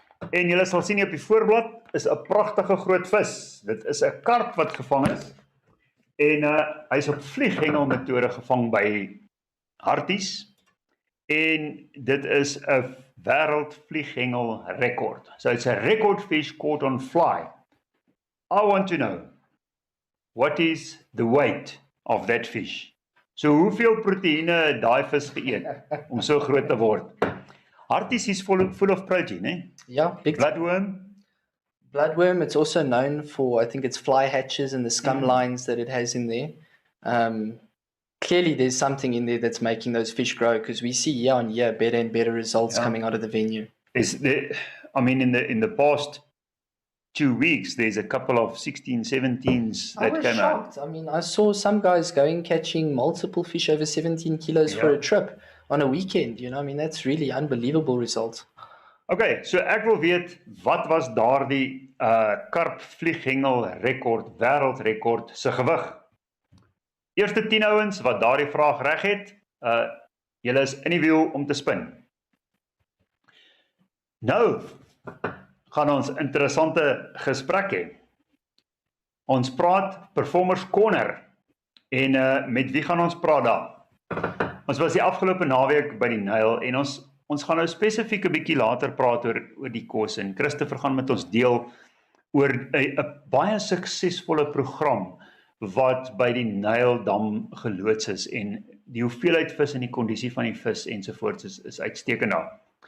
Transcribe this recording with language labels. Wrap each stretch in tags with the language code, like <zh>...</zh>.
<af>En julle sal sien op die voorblad is 'n pragtige groot vis. Dit is 'n karp wat gevang is. En hy's op vlieghengelmetode gevang by Harties. En dit is 'n wêreldvlieghengel rekord.</af> <en>So it's a record fish caught on fly. I want to know, what is the weight of that fish?</en> <af>So hoeveel proteïene het daai vis geëet om so groot te word?</af> <en>Harties is full of protein, eh? Yeah, big Bloodworm. bloodworm. It's also known for, I think it's fly hatches and the scum lines that it has in there. Clearly there's something in there that's making those fish grow, because we see year on year better and better results coming out of the venue. In the past 2 weeks, there's a couple of 16, 17s that I was came out. shocked. I mean, I saw some guys going catching multiple fish over 17 kilos for a trip on a weekend. You know, I mean, that's really unbelievable result.</en> <af>Okay, so ek wil weet, wat was daardie karp vlieghengel rekord, wêreldrekord se gewig? Eerste 10 ouens wat daardie vraag reg het, julle is in die wiel om te spin. Nou gaan ons interessante gesprek hê. Ons praat Performers Corner. En met wie gaan ons praat daar? Ons was die afgelope naweek by die Nyl en ons gaan nou spesifiek 'n bietjie later praat oor die kos, en Christopher gaan met ons deel oor 'n baie suksesvolle program wat by die Nyldam geloods is, en die hoeveelheid vis en die kondisie van die vis ensovoorts is uitstekend daar.</af>